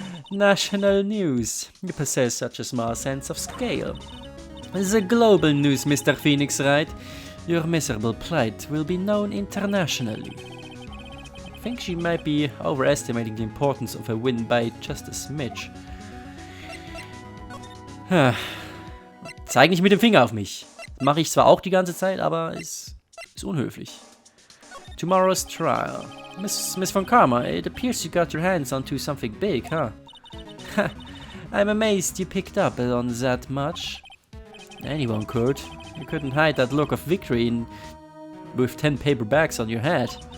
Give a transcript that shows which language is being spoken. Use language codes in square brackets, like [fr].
[en] National news. You possess such a small sense of scale. The global news, Mr. Phoenix Wright. Your miserable plight will be known internationally. I think she might be overestimating the importance of a win by just a smidge. [de] Zeig nicht mit dem Finger auf mich. Mache ich zwar auch die ganze Zeit, aber es ist unhöflich. [en] Tomorrow's trial. Miss Von Karma, it appears you got your hands onto something big, huh? I'm amazed you picked up on that much. Anyone could. You couldn't hide that look of victory with 10 paper bags on your head.